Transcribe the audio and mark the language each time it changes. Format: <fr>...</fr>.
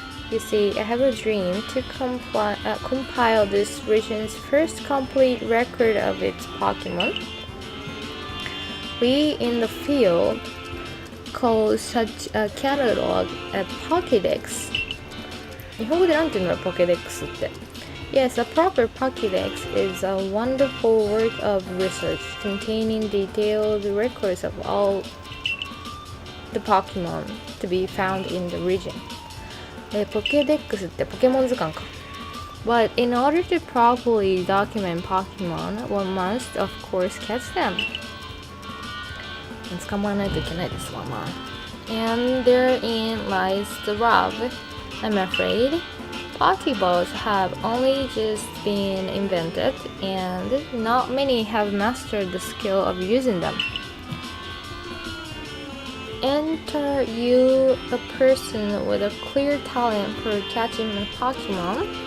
<en>You see, I have a dream to compile this region's first complete record of its Pokemon. We in the field call such a catalog a Pokédex.</en> <ja>日本語でなんて言うんだろう、Pokédex って。</ja> <en>Yes, a proper Pokédex is a wonderful work of research containing detailed records of all the Pokemon to be found in the region.</en> <ja>Pokédex ってポケモン図鑑か。</ja> <en>But in order to properly document Pokemon, one must, of course, catch them.</en> <ja>捕まえないといけないですわ、まあ。</ja> <en>And therein lies the rub, I'm afraid. Pokeballs have only just been invented, and not many have mastered the skill of using them. Enter you, a person with a clear talent for catching a Pokemon.</en>